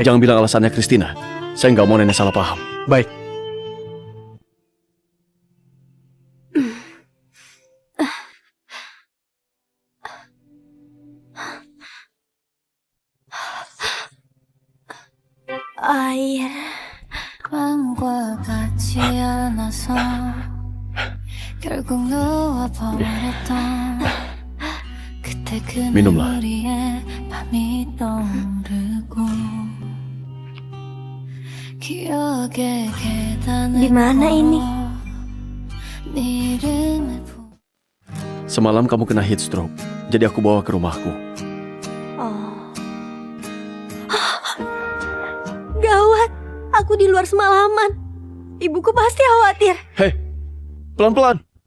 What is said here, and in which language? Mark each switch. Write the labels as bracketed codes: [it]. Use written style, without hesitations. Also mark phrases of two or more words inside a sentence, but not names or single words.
[id] Jangan bilang alasannya Christina. Saya nggak mau nenek salah paham. Baik. Air. [ko] 마음과 같지 않아서 결국 누워버렸던 그때 그 민음라. 메모리에 밤이 떠오르고 기억의 계단을 [id] Di mana ini? [ko] 네 이름을 [id] Semalam kamu kena heat stroke, jadi aku bawa ke rumahku. Oh. Gawat, aku di luar semalaman. Ibuku pasti khawatir. Hei, pelan-pelan.